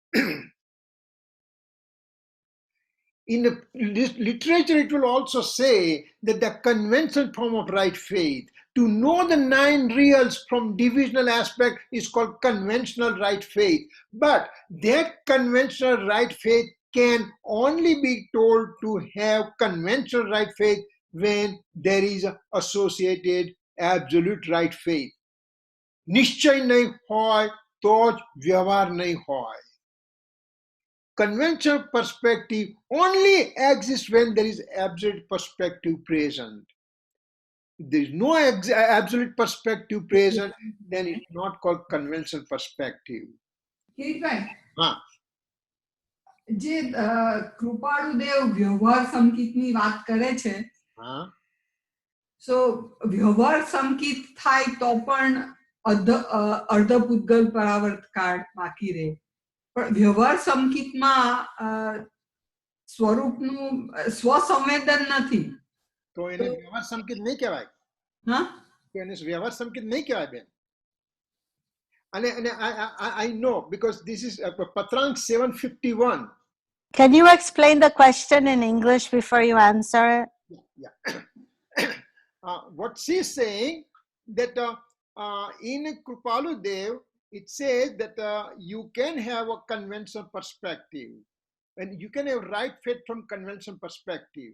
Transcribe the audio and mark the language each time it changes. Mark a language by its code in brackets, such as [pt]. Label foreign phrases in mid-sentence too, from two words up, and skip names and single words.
[en] In the literature, it will also say that the conventional form of right faith, to know the 9 reals from divisional aspect, is called conventional right faith. But that conventional right faith can only be told to have conventional right faith when there is associated absolute right faith. [hi] निश्चय नहीं होय तो व्यवहार नहीं होय. [en] Conventional perspective only exists when there is absolute perspective present. If there is no absolute perspective present, then it's not called conventional perspective. [gu] હા જે કૃપાળુદેવ વ્યવહાર સંકેતની વાત કરે છે, સો વ્યવહાર સંકેત થાય તો પણ અર્ધપૂતગલ પરાવર્ત કાળ બાકી રહે. પણ વ્યવહાર સંકેતમાં સ્વરૂપનું સ્વસંવેદન નથી. તો એને વ્યવહાર સંકેત નહીં કહેવાય. હા, તો એને વ્યવહાર સંકેત નહીં કહેવાય બેન. [en] And I know because this is Patrank 751. Can you explain the question in English before you answer it? Yeah. What she's saying, that in Kripalu Dev, it says that you can have a conventional perspective and you can have right faith from conventional perspective.